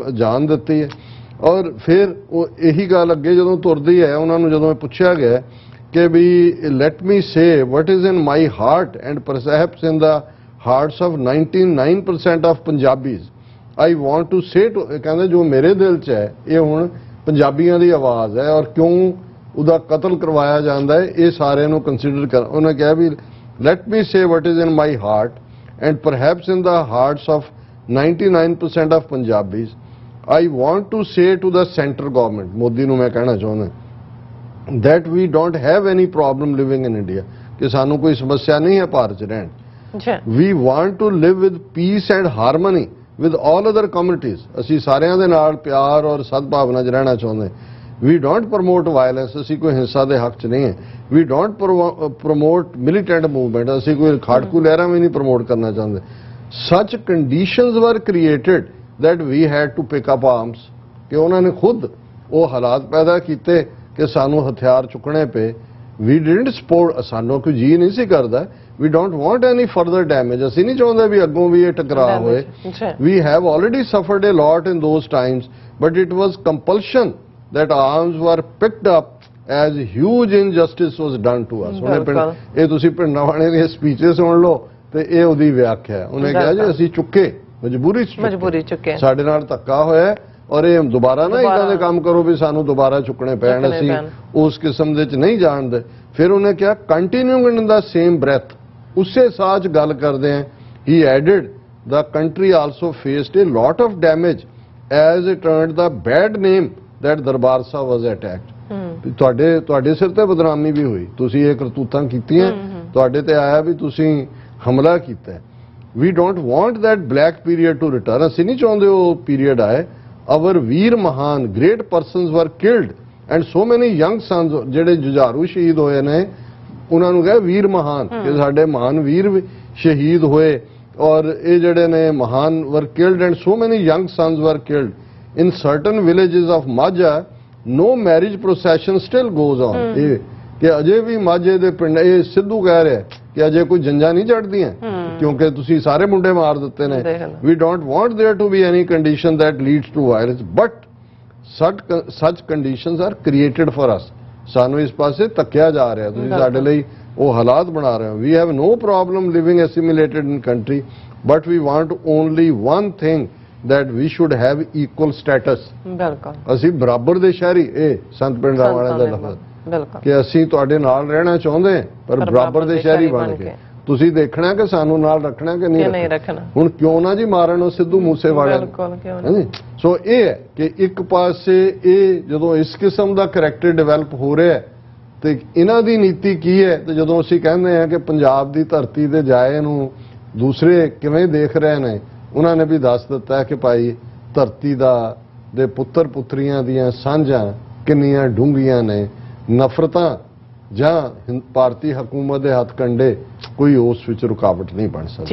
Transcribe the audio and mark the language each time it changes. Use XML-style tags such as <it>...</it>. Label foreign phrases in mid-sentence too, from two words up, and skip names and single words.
<pa>ਜਾਨ ਦਿੱਤੀ ਹੈ ਔਰ ਫਿਰ ਉਹ ਇਹੀ ਗੱਲ ਅੱਗੇ ਜਦੋਂ ਤੁਰਦੀ ਹੈ ਉਹਨਾਂ ਨੂੰ ਜਦੋਂ ਪੁੱਛਿਆ ਗਿਆ ਕਿ ਵੀ</pa> <en>let me say what is in my heart and perhaps in the hearts of 99% of Punjabis I want to say</en> <pa>ਕਹਿੰਦੇ ਜੋ ਮੇਰੇ ਦਿਲ 'ਚ ਹੈ ਇਹ ਹੁਣ ਪੰਜਾਬੀਆਂ ਦੀ ਆਵਾਜ਼ ਹੈ ਔਰ ਕਿਉਂ ਉਹਦਾ ਕਤਲ ਕਰਵਾਇਆ ਜਾਂਦਾ ਹੈ ਇਹ ਸਾਰਿਆਂ ਨੂੰ ਕੰਸੀਡਰ ਕਰ ਉਹਨੇ ਕਿਹਾ ਵੀ</pa> <en>let me say what is in my heart and perhaps in the hearts of 99% of Punjabis I want to say to the central government,</en> <pa>Modi ਨੂੰ ਮੈਂ ਕਹਿਣਾ ਚਾਹੁੰਦਾ</pa> <en>that we don't have any problem living in India</en> <pa>ਕਿ ਸਾਨੂੰ ਕੋਈ ਸਮੱਸਿਆ ਨਹੀਂ ਹੈ ਭਾਰਤ 'ਚ ਰਹਿਣ</pa> <en>we want to live with peace and harmony with all other communities</en> <pa>ਅਸੀਂ ਸਾਰਿਆਂ ਦੇ ਨਾਲ ਪਿਆਰ ਔਰ ਸਦਭਾਵਨਾ 'ਚ ਰਹਿਣਾ ਚਾਹੁੰਦੇ</pa> <en>we don't promote violence</en> <pa>ਅਸੀਂ ਕੋਈ ਹਿੰਸਾ ਦੇ ਹੱਕ 'ਚ ਨਹੀਂ ਹੈ</pa> <en>we don't promote militant movement</en> <pa>ਅਸੀਂ ਕੋਈ ਖਾੜਕੂ ਲਹਿਰਾਂ ਵੀ ਨਹੀਂ ਪ੍ਰਮੋਟ ਕਰਨਾ ਚਾਹੁੰਦੇ</pa> <en>such conditions were created that we had to pick up arms</en> <pa>ਕਿ ਉਹਨਾਂ ਨੇ ਖੁਦ ਉਹ ਹਾਲਾਤ ਪੈਦਾ ਕੀਤੇ ਕਿ ਸਾਨੂੰ ਹਥਿਆਰ ਚੁੱਕਣੇ ਪਏ</pa> <en>we didn't support</en> <pa>ਸਾਨੂੰ ਕੋਈ ਜੀ ਨਹੀਂ ਸੀ ਕਰਦਾ</pa> <en>we don't want any further damage</en> <pa>ਅਸੀਂ ਨਹੀਂ ਚਾਹੁੰਦੇ ਵੀ ਅੱਗੋਂ ਵੀ ਇਹ ਟਕਰਾਅ ਹੋਏ</pa> <en>we have already suffered a lot in those times but it was compulsion that arms were picked up as huge injustice was done to us</en> <pa>ਇਹ ਤੁਸੀਂ ਪਿੰਡਾਂ ਵਾਲੇ ਦੀਆਂ ਸਪੀਚਸ ਸੁਣ ਲਓ ਤੇ ਇਹ ਉਹਦੀ ਵਿਆਖਿਆ ਉਹਨੇ ਕਿਹਾ ਜੀ ਅਸੀਂ ਚੁੱਕੇ ਮਜਬੂਰੀ ਚੁੱਕੇ ਸਾਡੇ ਨਾਲ ਧੱਕਾ ਹੋਇਆ ਔਰ ਇਹ ਦੁਬਾਰਾ ਨਾ ਇਦਾਂ ਦੇ ਕੰਮ ਕਰੋ ਵੀ ਸਾਨੂੰ ਦੁਬਾਰਾ ਚੁੱਕਣੇ ਪੈਣ ਅਸੀਂ ਉਸ ਕਿਸਮ ਦੇ ਚ ਨਹੀਂ ਜਾਣਦੇ ਫਿਰ ਉਹਨੇ ਕਿਹਾ</pa> <en>continuing in the same breath</en> <pa>ਉਸੇ ਸਾਹ 'ਚ ਗੱਲ ਕਰਦੇ ਆ</pa> <en>he added the country also faced a lot of damage as it earned the bad name that Darbar Sahib was attacked</en> <pa>ਤੁਹਾਡੇ ਸਿਰ ਤੇ ਬਦਨਾਮੀ ਵੀ ਹੋਈ ਤੁਸੀਂ ਇਹ ਕਰਤੂਤਾਂ ਕੀਤੀਆਂ ਤੁਹਾਡੇ ਤੇ ਆਇਆ ਵੀ ਤੁਸੀਂ ਹਮਲਾ ਕੀਤਾ</pa> <en>We don't want that black period to return.</en> <pa>ਅਸੀਂ ਨਹੀਂ ਚਾਹੁੰਦੇ ਉਹ ਪੀਰੀਅਡ ਆਏ our ਵੀਰ ਮਹਾਨ</pa> <en>great persons were killed and so many young sons</en> <pa>ਜਿਹੜੇ ਜੁਝਾਰੂ ਸ਼ਹੀਦ ਹੋਏ ਨੇ ਉਹਨਾਂ ਨੂੰ ਕਹੇ ਵੀਰ ਮਹਾਨ ਕਿ ਸਾਡੇ ਮਹਾਨ ਵੀਰ ਸ਼ਹੀਦ ਹੋਏ ਔਰ ਇਹ ਜਿਹੜੇ ਨੇ ਮਹਾਨ</pa> <en>were killed and so many young sons were killed in certain villages of Majha no marriage procession still goes on</en> <pa>ਇਹ ਕਿ ਅਜੇ ਵੀ ਮਾਝੇ ਦੇ ਪਿੰਡ ਇਹ ਸਿੱਧੂ ਕਹਿ ਰਿਹਾ ਕਿ ਅਜੇ ਕੋਈ ਜੰਜਾਂ ਨਹੀਂ ਚੜਦੀਆਂ ਕਿਉਂਕਿ ਤੁਸੀਂ ਸਾਰੇ ਮੁੰਡੇ ਮਾਰ ਦਿੱਤੇ ਨੇ</pa> <en>we don't want there to be any condition that leads to violence but such conditions are created for us</en> <pa>ਸਾਨੂੰ ਇਸ ਪਾਸੇ ਧੱਕਿਆ ਜਾ ਰਿਹਾ ਤੁਸੀਂ ਸਾਡੇ ਲਈ ਉਹ ਹਾਲਾਤ ਬਣਾ ਰਹੇ ਹੋ</pa> <en>we have no problem living assimilated in country but we want only one thing that we should have equal status</en> <pa>ਬਿਲਕੁਲ ਅਸੀਂ ਬਰਾਬਰ ਦੇ ਸ਼ਹਿਰੀ ਇਹ ਸੰਤ ਪਿੰਡ ਵਾਲਿਆਂ ਦਾ ਲਫ਼ਜ਼ ਕਿ ਅਸੀਂ ਤੁਹਾਡੇ ਨਾਲ ਰਹਿਣਾ ਚਾਹੁੰਦੇ ਪਰ ਬਰਾਬਰ ਦੇ ਸ਼ਹਿਰੀ ਬਣ ਕੇ ਤੁਸੀਂ ਦੇਖਣਾ ਕਿ ਸਾਨੂੰ ਨਾਲ ਰੱਖਣਾ ਕਿ ਨਹੀਂ ਰੱਖਣਾ ਹੁਣ ਕਿਉਂ ਨਾ ਜੀ ਮਾਰਨ ਉਹ ਸਿੱਧੂ ਮੂਸੇਵਾਲੇ ਸੋ ਇਹ ਹੈ ਕਿ ਇੱਕ ਪਾਸੇ ਇਹ ਜਦੋਂ ਇਸ ਕਿਸਮ ਦਾ ਕਰੈਕਟਰ ਡਿਵੈਲਪ ਹੋ ਰਿਹਾ ਤੇ ਇਹਨਾਂ ਦੀ ਨੀਤੀ ਕੀ ਹੈ ਤੇ ਜਦੋਂ ਅਸੀਂ ਕਹਿੰਦੇ ਆ ਕਿ ਪੰਜਾਬ ਦੀ ਧਰਤੀ ਤੇ ਜਾਏ ਨੂੰ ਦੂਸਰੇ ਕਿਵੇਂ ਦੇਖ ਰਹੇ ਨੇ ਉਹਨਾਂ ਨੇ ਵੀ ਦੱਸ ਦਿੱਤਾ ਕਿ ਭਾਈ ਧਰਤੀ ਦੇ ਪੁੱਤਰ ਪੁੱਤਰੀਆਂ ਦੀਆਂ ਸਾਂਝਾਂ ਕਿੰਨੀਆਂ ਡੂੰਘੀਆਂ ਨੇ ਨਫ਼ਰਤਾਂ ਜਾਂ ਭਾਰਤੀ ਹਕੂਮਤ ਦੇ ਹੱਥ ਕੰਡੇ ਕੋਈ ਉਸ ਵਿੱਚ ਰੁਕਾਵਟ ਨਹੀਂ ਬਣ ਸਕਦੀ</pa>